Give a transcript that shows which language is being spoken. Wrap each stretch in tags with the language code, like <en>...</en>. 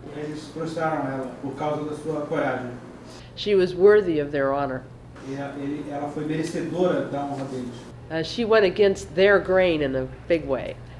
<pt>Eles prostraram ela por causa da sua coragem.</pt> <en>She was worthy of their honor.</en> <pt>Ela foi merecedora da honra deles.</pt> <en>She went against their grain in a big way.</en>